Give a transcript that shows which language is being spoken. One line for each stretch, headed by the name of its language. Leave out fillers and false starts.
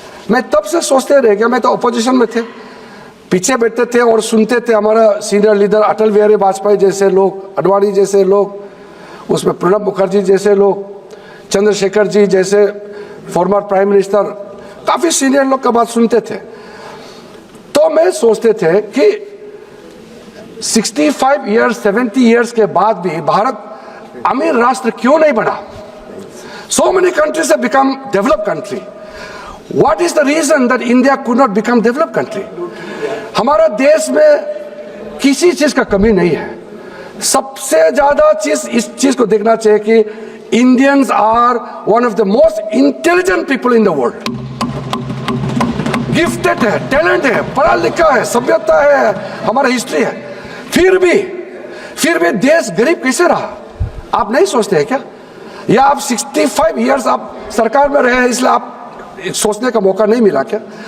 Hindi: मैं तब से सोचते रह गया, मैं तो ऑपोजिशन में थे, पीछे बैठते थे और सुनते थे हमारा सीनियर लीडर अटल बिहारी वाजपेयी जैसे लोग, अडवाणी जैसे लोग, उसमें प्रणब मुखर्जी जैसे लोग, चंद्रशेखर जी जैसे फॉर्मर प्राइम मिनिस्टर, काफी सीनियर लोग का बात सुनते थे। तो मैं सोचते थे कि 65 इयर्स 70 इयर्स के बाद भी भारत अमीर राष्ट्र क्यों नहीं बना?
English: So many countries have become developed country. What is the reason that India could not become developed country?
Hindi: हमारा देश में किसी चीज का कमी नहीं है। सबसे ज्यादा चीज इस चीज को देखना चाहिए कि
English: Indians are one of the most intelligent people in the world.
Hindi: Gifted है, टैलेंट है, पढ़ा लिखा है, सभ्यता है, हमारा हिस्ट्री है। फिर भी देश गरीब कैसे रहा? आप नहीं सोचते हैं क्या? या आप 65 इयर्स आप सरकार में रहे हैं इसलिए आप सोचने का मौका नहीं मिला क्या?